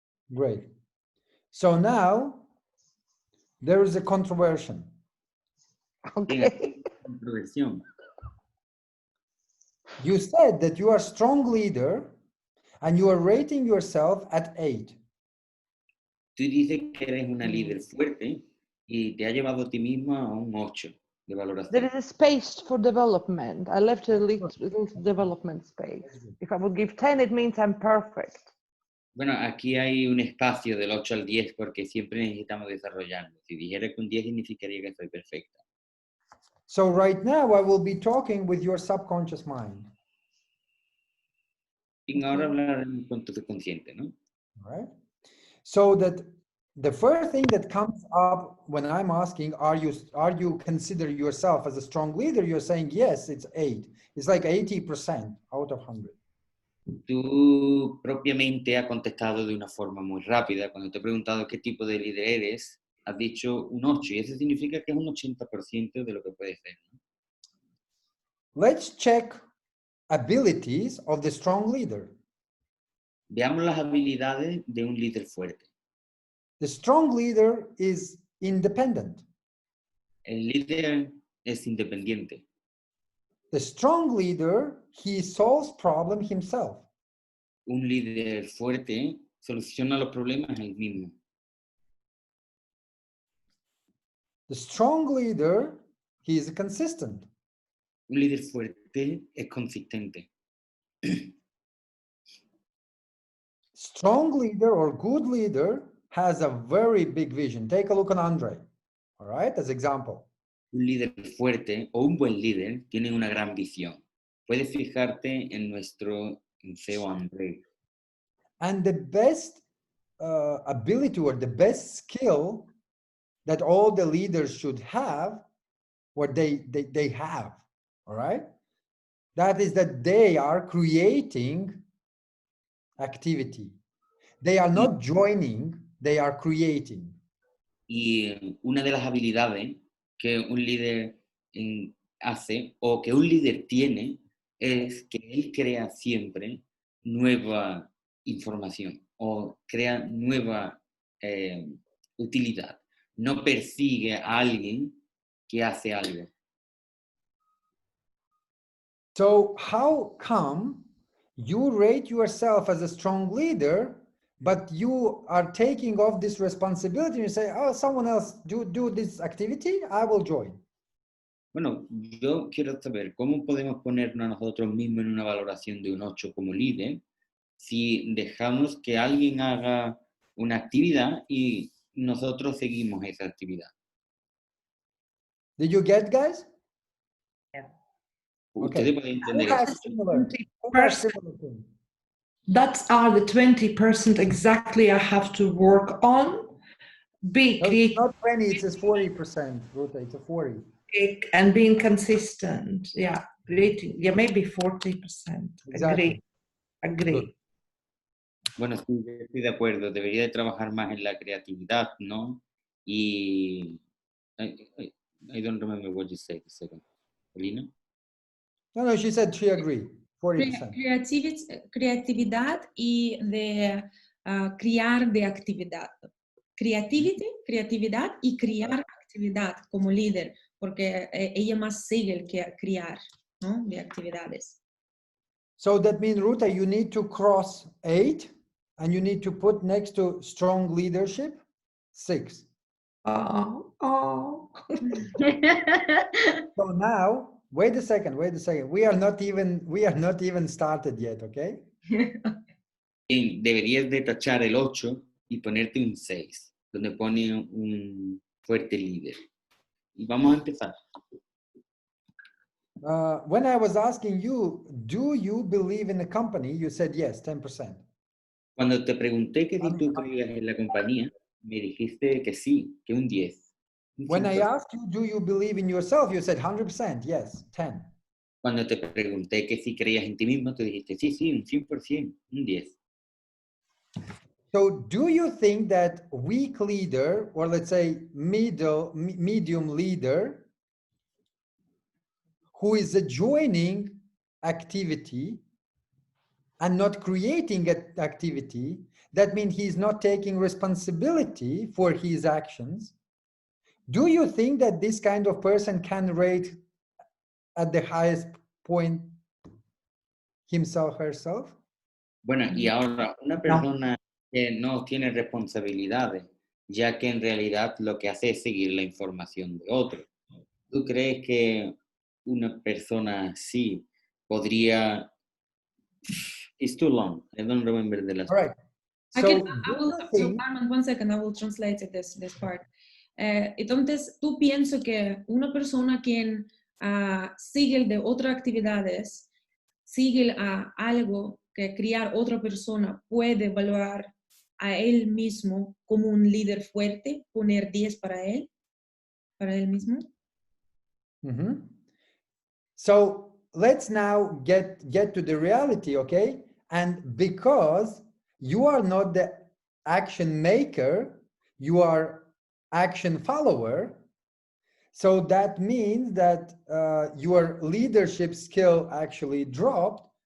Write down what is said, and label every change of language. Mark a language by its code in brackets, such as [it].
[en] Great. So now there is a controversy. okay. [es] Controversión. [en] You said that you are a strong leader and you are rating yourself at 8. [es] Tú dices que eres una líder fuerte y te ha llevado a ti misma a un 8 de valoración. [en] There is a space for development. I left a little development space. If I would give 10, it means I'm perfect. [es] Bueno, aquí hay un espacio del 8 al 10 porque siempre necesitamos desarrollarnos. Si dijera que un 10 significaría que soy perfecta. [en] So right now I will be talking with your subconscious mind. [es] Y ahora hablar con tu subconsciente, ¿no? [en] All right. So that the first thing that comes up when I'm asking, are you consider yourself as a strong leader? You're saying, yes, it's 8. It's like 80% out of 100. [es] Tú propiamente has contestado de una forma muy rápida. Cuando te he preguntado qué tipo de líder eres, has dicho un 8 y eso significa que es un 80% de lo que puede ser, ¿no? [en] Let's check abilities of the strong leader. [es] Veamos las habilidades de un líder fuerte. [en] The strong leader is independent. [es] El líder es independiente. [en] The strong leader, he solves problems himself. [es] Un líder fuerte soluciona los problemas él mismo. [en] The strong leader, he is consistent. [es] Un líder fuerte es consistente. [en] Strong leader or good leader has a very big vision. Take a look on Andre, all right, as example. [es] Un líder fuerte o un buen líder tiene una gran visión. Puedes fijarte en nuestro CEO André. [en] And the best ability or the best skill that all the leaders should have, what they have, all right? That is that they are creating activity. They are not joining, they are creating. [es] Y una de las habilidades que un líder hace o que un líder tiene es que él crea siempre nueva información o crea nueva utilidad. No persigue a alguien que hace algo. [en] So how come you rate yourself as a strong leader, but you are taking off this responsibility and you say, oh, someone else do this activity, I will join. [es] Bueno, yo quiero saber cómo podemos ponernos a nosotros mismos en una valoración de un 8 como líder si dejamos que alguien haga una actividad y nosotros seguimos esa actividad. [en] Did you get, guys? Yeah. [es] Ustedes pueden entender [en] Who [es] eso. [en] has similar things? That are the 20% exactly I have to work on. Be No, it's creative not 20, it says 40%, Ruta, it's a 40. and being consistent. Yeah, creating. Yeah, maybe 40%. Exactly. Agree. Good. [es] Bueno, sí, yo estoy de acuerdo. Debería de trabajar más en la creatividad, ¿no? Y... [en] I don't remember what you said a second. Elena? No, she said she agreed, 40%. [es] Creatividad y de criar de actividad. Creatividad y criar actividad como líder, porque ella más sigue el que criar, ¿no? De actividades. [en] So that means, Ruta, you need to cross 8 and you need to put next to strong leadership 6. Oh. So now, wait a second. We are not even started yet, okay? [es] Deberías de tachar el 8 y ponerte un 6, donde pone un fuerte líder. Y vamos a empezar. [en] When I was asking you, do you believe in the company? You said yes, 10%. [es] Cuando te pregunté que si tú creías en la compañía, me dijiste que sí, que un 10. [en] When I asked you, do you believe in yourself? You said 100%, yes, 10. [es] Cuando te pregunté que si creías en ti mismo, tú dijiste sí, un 100%, un 10. [en] So do you think that weak leader, or let's say medium leader, who is joining activity and not creating an activity, that means he's not taking responsibility for his actions, do you think that this kind of person can rate at the highest point himself, herself? [es] Bueno, y ahora, una persona que no tiene responsabilidades, ya que en realidad lo que hace es seguir la información de otro. ¿Tú crees que una persona así podría... [en] It's too long. I don't remember the last All right. So, So Armand, 1 second, I will translate this part. [es] Entonces, tú piensas que una persona quien sigue de otras actividades, sigue a algo que crear otra persona, puede evaluar a él mismo como un líder fuerte, poner 10 para él mismo. [en] So let's now get to the reality, okay? And because you are not the action maker, you are action follower. So that means that your leadership skill actually dropped.